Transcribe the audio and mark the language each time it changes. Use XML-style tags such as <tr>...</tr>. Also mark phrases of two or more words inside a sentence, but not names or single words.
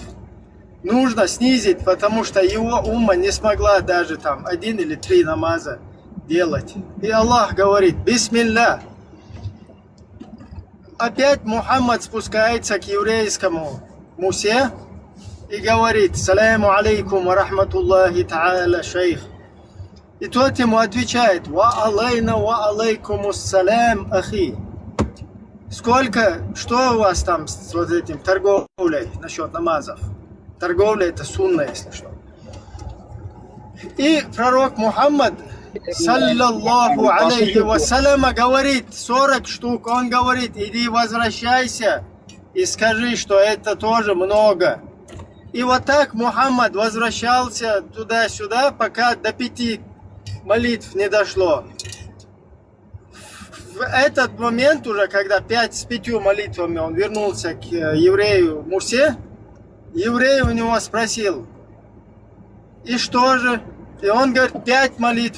<ru>Нужно снизить, потому что его умма не смогла даже там 1 или 3 намаза делать. И Аллах говорит, бисмилля. Опять Мухаммад спускается к еврейскому Мусе и говорит,</ru> <ar>السلام عليكم ورحمة الله تعالى شيخ.</ar> <ru>И тот ему отвечает,</ru> <ar>وعلينا وعليكم السلام أخي.</ar> <ru>Сколько, что у вас там с вот этим торговлей насчет намазов? Торговля это сунна, если что. И пророк Мухаммад,</ru> <ar>صلى الله عليه وسلم,</ar> <ru>говорит 40 штук. Он говорит, иди возвращайся и скажи, что это тоже много. И вот так Мухаммад возвращался туда-сюда, пока до 5 молитв не дошло. В этот момент уже, когда с 5 молитвами он вернулся к еврею Мусе, еврей у него спросил, и что же, И он говорит, 5 молитв.</ru>